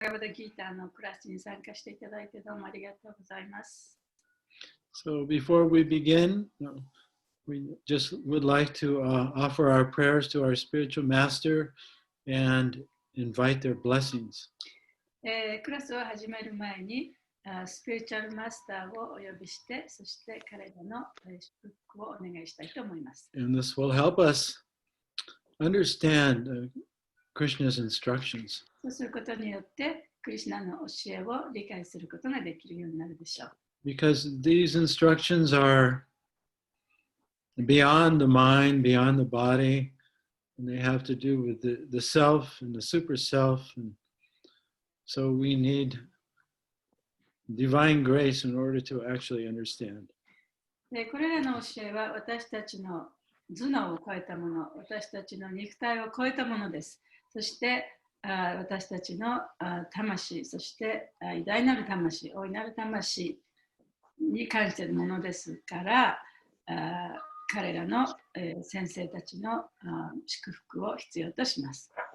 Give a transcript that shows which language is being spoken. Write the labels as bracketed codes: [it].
[ja] ガバダギーターのクラスに参加していただいてどうもありがとうございます。 [en] So before we begin, we just would like to offer our prayers to our spiritual master and invite their blessings. [ja] クラスを始める前に、スピリチュアルマスターをお呼びして、そして彼らの祝福をお願いしたいと思います。 [en] And this will help us understand Krishna's instructions. [ja] そうすることによって、クリシュナの教えを理解することができるようになるでしょう。 [en] Because these instructions are beyond the mind, beyond the body, and they have to do with the self and the super self. And so we need divine grace in order to actually understand. [ja] でこれらの教えは私たちの頭脳を超えたもの、私たちの肉体を超えたものです。そして私たちの魂、そして偉大なる魂、大いなる魂に関するものですから、彼らの先生たちの祝福を必要とします。